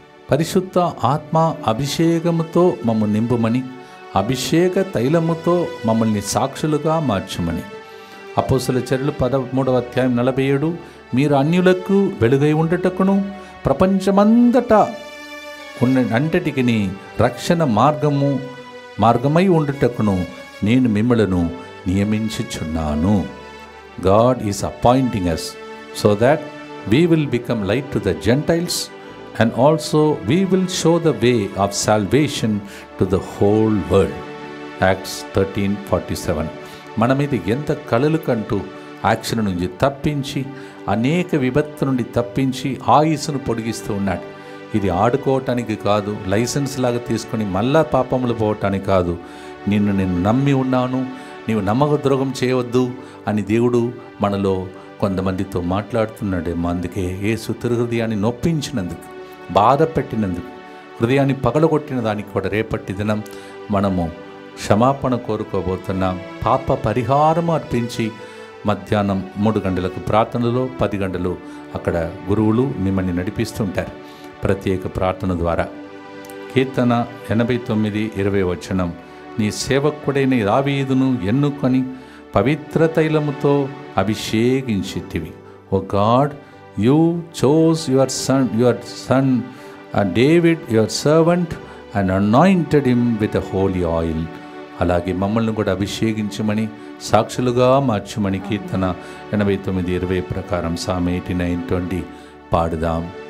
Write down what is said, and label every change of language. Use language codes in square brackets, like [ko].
[te] పరిశుద్ధ ఆత్మ అభిషేకముతో మమ్మల్ని నింపుమని, అభిషేక తైలముతో మమ్మల్ని సాక్షులుగా మార్చమని అపోస్తలుల చర్యలు 13వ అధ్యాయం 47 మీరు అన్యులకు వెలుగై ఉండటకును ప్రపంచమంతటా అంతటికి రక్షణ మార్గమై ఉండుటకును నేను మిమ్మలను నియమించుచున్నాను. [en] God is appointing us so that we will become light to the Gentiles and also we will show the way of salvation to the whole world. Acts 13:47. [te] మన మీద ఎంత కలలు కంటూ యాక్షన్ నుంచి తప్పించి అనేక విపత్తు నుండి తప్పించి ఆయుస్సును పొడిగిస్తూ ఉన్నాడు. ఇది ఆడుకోవటానికి కాదు, లైసెన్స్ లాగా తీసుకొని మళ్ళా పాపములు పోవటానికి కాదు. నిన్ను నమ్మి ఉన్నాను, నీవు నమ్మక ద్రోహం చేయవద్దు అని దేవుడు మనలో కొంతమందితో మాట్లాడుతున్నాడేమో. అందుకే యేసు తిరు హృదయాన్ని నొప్పించినందుకు, బాధ పెట్టినందుకు, హృదయాన్ని పగలగొట్టిన దానికి కూడా రేపటి దినం మనము క్షమాపణ కోరుకోబోతున్నాం. పాప పరిహారం అర్పించి మధ్యాహ్నం 3 గంటలకు ప్రార్థనలో 10 గంటలు అక్కడ గురువులు మిమ్మల్ని నడిపిస్తుంటారు ప్రత్యేక ప్రార్థన ద్వారా. కీర్తన 89:20 నీ సేవకుడైన దావీదును ఎన్నుకొని పవిత్ర తైలముతో అభిషేకించితివి. ఓ God, [en] You chose your son David, your servant, and anointed him with the holy oil. [te] అలాగే మమ్మల్ని కూడా అభిషేకించమని సాక్షులుగా మార్చమని కీర్తన 89:20 ప్రకారం Psalm 89:20 పాడుదాం.